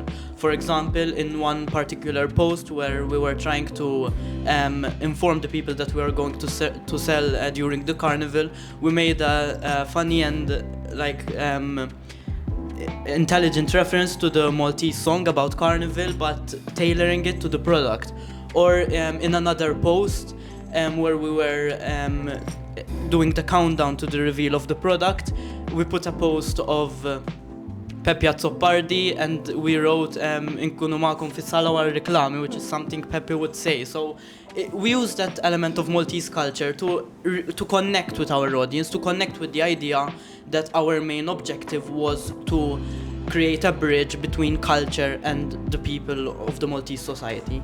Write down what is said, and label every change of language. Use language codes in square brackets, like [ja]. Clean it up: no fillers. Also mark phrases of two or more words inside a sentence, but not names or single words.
[en] For example, in one particular post where we were trying to inform the people that we were going to sell during the carnival, we made a funny and intelligent reference to the Maltese song about carnival, but tailoring it to the product. Or in another post where we were doing the countdown to the reveal of the product, we put a post of Pepe Zoppardi and we wrote [mt] Inkunu ma'kom fis-sala wara reklami, [en] which is something Pepe would say. So we use that element of Maltese culture to connect with our audience, to connect with the idea that our main objective was to create a bridge between culture and the people of the Maltese society.